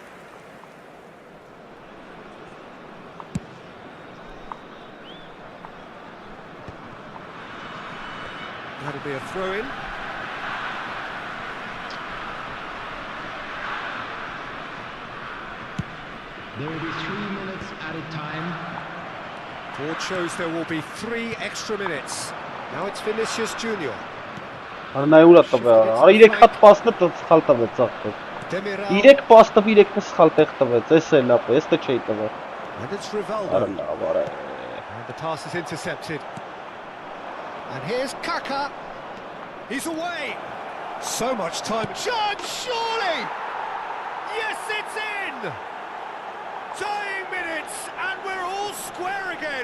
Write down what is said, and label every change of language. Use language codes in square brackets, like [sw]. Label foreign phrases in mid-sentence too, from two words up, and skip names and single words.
[en] That'll be a throw-in. There will be 3 minutes added time. Board shows there will be 3 extra minutes. Now it's Vinicius Junior. [hy] Դեմիրալ. 3 պաստով 3-ը սխալ տեղ տվեց, էս է լավ, էստը չէի տվել։ [en] And it's Rivaldo. And the pass is intercepted. And here's Kaká. He's away. So much time. Chance, surely. Yes, it's in. Dying minutes, and we're all square again.